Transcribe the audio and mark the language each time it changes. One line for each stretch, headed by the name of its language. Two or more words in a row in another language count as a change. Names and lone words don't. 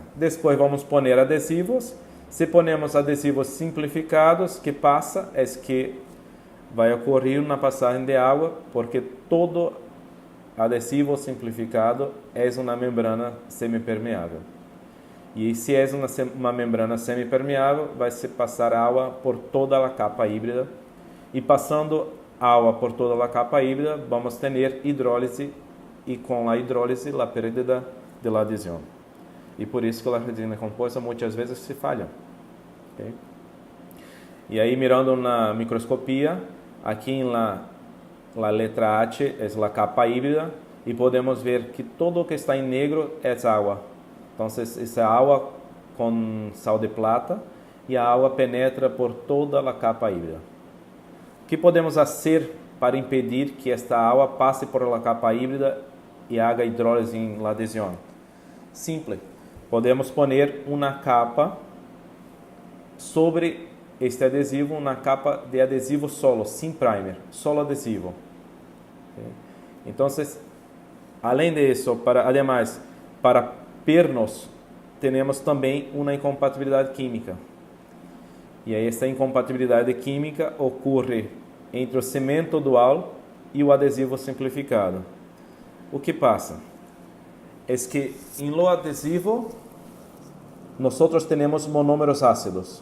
Portuguese: Depois vamos pôr adesivos.
Spanish: Se ponemos
Portuguese: adesivos simplificados, que passa é que vai ocorrer uma passagem de água, porque todo adesivo simplificado é uma membrana semipermeável. E se é uma membrana semipermeável, vai se passar água por toda a capa híbrida. E passando água por toda a capa híbrida, vamos ter hidrólise, e com a hidrólise, a
Spanish: pérdida de la
Portuguese: adesão. E por isso que a resina composta muitas vezes se falha. Okay? E aí, mirando na microscopia, aqui na letra H é a capa híbrida, e podemos ver que todo o que está em negro é água. Então, essa água com sal de plata, e a água penetra por toda a capa híbrida. O que podemos fazer para impedir que esta água passe
Spanish: por la
Portuguese: capa híbrida e
Spanish: haga hidrólise
Portuguese: em la adesão? Simples. Podemos pôr uma capa sobre este adesivo, uma capa de adesivo solo, sem primer, solo adesivo. Okay? Então, além disso,
Spanish: además, para pernos,
Portuguese: temos também uma incompatibilidade química. E aí, essa incompatibilidade química ocorre entre o cimento dual e o adesivo simplificado. O que passa? É que em lo adesivo, nós temos monómeros ácidos.